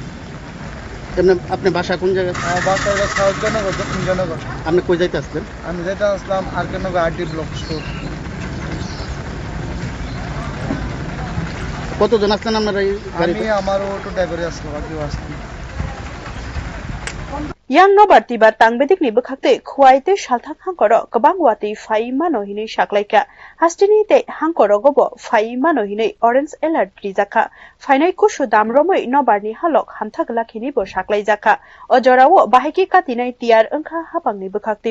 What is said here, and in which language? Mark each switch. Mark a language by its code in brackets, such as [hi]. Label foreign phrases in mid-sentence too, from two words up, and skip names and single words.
[bn] আপনি বাসা কোন জায়গায়? আমার বাসা হলো সাউথজনগর দক্ষিণজনগর। আপনি কই যাইতে আসলেন? আমি যাইতে আসলাম আরকেনগর আরডি ব্লক স্টোর। কতজন আসলেন আপনারা এই গাড়িতে? আমি আমার অটো ড্রাইভারে আসলাম বাকিও আসলাম। [trp] Yang nobar tiba tangbedik ni bekakte khuaite shalthak hangkoro kabang wati fai mano hini shaklaika hastini te hangkoro gobo fai mano hini [en] orange alert [trp] rijaka fainai kushu damromoi nobar ni halok hamthak lakhini bo shaklai jaka ojorawo bahiki katinai tiar engkha hapang ni bekakte